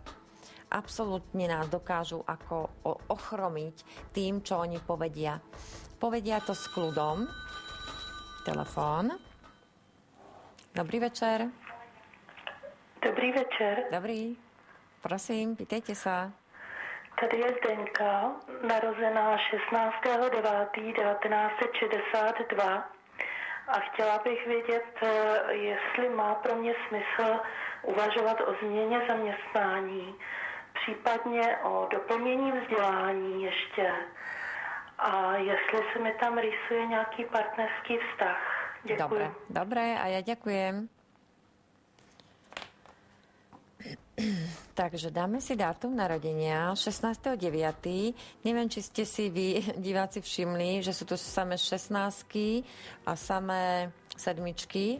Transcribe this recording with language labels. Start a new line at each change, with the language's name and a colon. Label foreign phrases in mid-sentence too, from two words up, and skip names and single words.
Slovak: Absolútne nás dokážu ako ochromiť tým, čo oni povedia. Povedia to s kľudom. Telefón. Dobrý večer. Dobrý večer. Dobrý. Prosím, pýtajte sa.
Czech: Tady je Zdenka, narozená 16.9.1962 A chtěla bych vědět, jestli má pro mě smysl uvažovat o změně zaměstnání, případně o doplnění vzdělání ještě. A jestli se mi tam rýsuje nějaký partnerský vztah. Děkuji.
Slovak: Dobre, a ja ďakujem. Takže dáme si dátum narodenia 16.9. Neviem, či ste si vy, diváci, všimli, že sú to samé 16 a samé sedmičky.